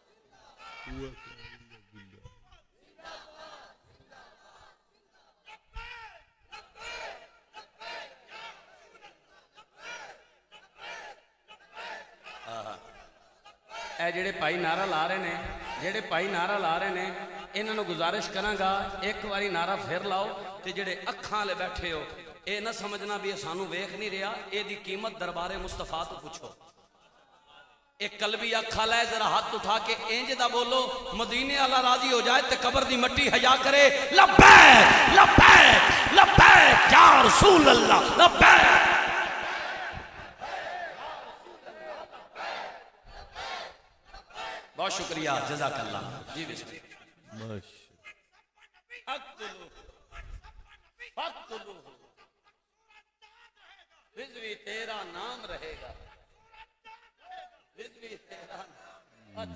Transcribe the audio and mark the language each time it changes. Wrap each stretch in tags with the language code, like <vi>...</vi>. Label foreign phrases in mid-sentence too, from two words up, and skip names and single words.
<pa>جیہڑے بھائی نعرہ لا رہے نے، جیہڑے بھائی نعرہ لا رہے نے، انہوں نے گزارش کرانگا ایک باری نعرہ پھر لاؤ. تے جیہڑے اکھاں والے بیٹھے ہو یہ نہ سمجھنا بھی سانوں ویکھ نہیں رہا، ایدی قیمت دربارِ مصطفیٰ تو پوچھو. ایک قلبی اکھا لے ذرا ہاتھ اٹھا کے اینج دا بولو، مدینے والا راضی ہو جائے تے قبر دی مٹی حیا کرے,</pa> <ar>لبيك لبيك لبيك يا رسول الله لبيك.</ar> <ur>بہت شکریہ، جزاک اللہ جی. بسم اللہ رضوی تیرا نام رہےگا، رضوی تیرا نام.</ur>